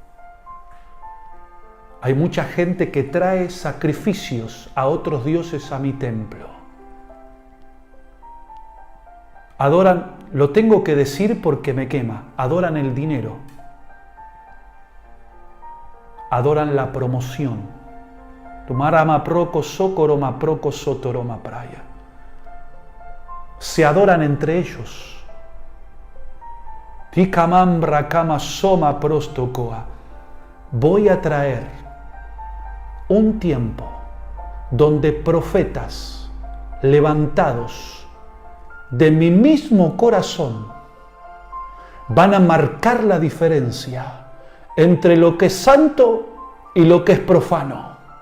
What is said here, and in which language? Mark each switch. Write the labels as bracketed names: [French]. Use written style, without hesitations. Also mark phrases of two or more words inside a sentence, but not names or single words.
[Spanish] Hay mucha gente que trae sacrificios a otros dioses a mi templo. Adoran, lo tengo que decir porque me quema, adoran el dinero. Adoran la promoción. Tumarama proco socoroma proco sotoroma praya. Se adoran entre ellos. Tikamambra kama soma prostocoa. Voy a traer un tiempo donde profetas levantados de mi mismo corazón van a marcar la diferencia entre lo que es santo y lo que es profano.